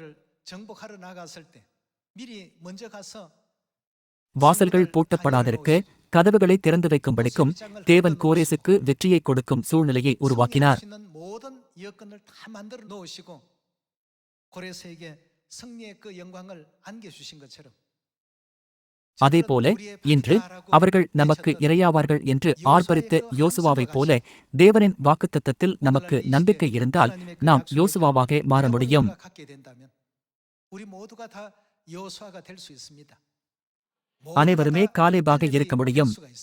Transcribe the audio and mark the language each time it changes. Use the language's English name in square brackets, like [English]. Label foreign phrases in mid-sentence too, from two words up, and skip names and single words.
[Tamil] வாசல்கள் பூட்டப்படாதிருக்க கதவுகளை திறந்து வைக்கும்படிக்கும் தேவன் கோரேசுக்கு வெற்றியை கொடுக்கும் சூழ்நிலையை உருவாக்கினார். [Korean] 승리의 그 영광을 안겨주신 것처럼 [Tamil] அதேபோல இன்று அவர்கள் நமக்கு இரையாவார்கள் என்று ஆர்ப்பரித்த யோசுவாவைப் போல தேவனின் வாக்குத்தத்தத்தில் நமக்கு நம்பிக்கை இருந்தால் நாம் யோசுவாவாக மாற முடியும். அனைவருமே காலேபாக இருக்க முடியும்.